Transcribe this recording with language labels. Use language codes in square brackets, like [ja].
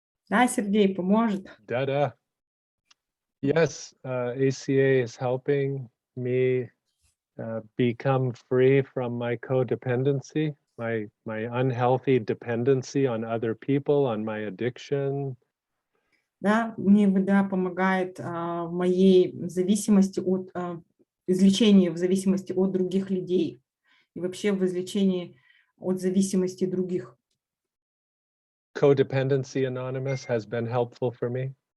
[ru] Да, Сергей поможет. Da-da. [en] Yes, ACA is helping me become free from my codependency, my unhealthy dependency on other people, on my addiction. [ru] Да, мне ВДА помогает в моей зависимости от излечении в зависимости от других людей и вообще в излечении от зависимости других. [en] Codependency Anonymous has been helpful for me.